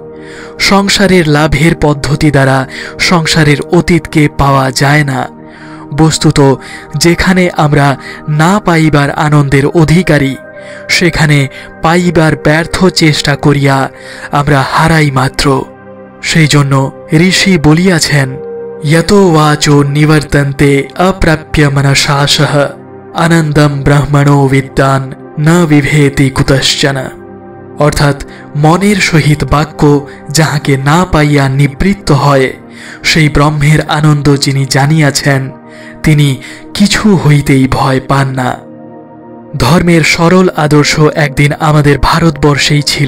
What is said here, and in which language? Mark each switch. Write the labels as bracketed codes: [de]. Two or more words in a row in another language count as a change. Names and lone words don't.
[bn] সংসারের লাভের পদ্ধতি দ্বারা সংসারের অতীতকে পাওয়া যায় না। বস্তুত যেখানে আমরা না পাইবার আনন্দের অধিকারী, সেখানে পাইবার ব্যর্থ চেষ্টা করিয়া আমরা হারাই মাত্র। সেই জন্য ঋষি বলিয়াছেন, [sa] यतो वाचो निवर्तन्ते अप्राप्य मनसाशः आनन्दं ब्रह्मणो विद्वान् न विभेति कुतश्चन। [bn] অর্থাৎ মনের সহিত বাক্য যাহাকে না পাইয়া নিবৃত্ত হয়, সেই ব্রহ্মের আনন্দ যিনি জানিয়াছেন, তিনি কিছু হইতেই ভয় পান না। ধর্মের সরল আদর্শ একদিন আমাদের ভারতবর্ষেই ছিল।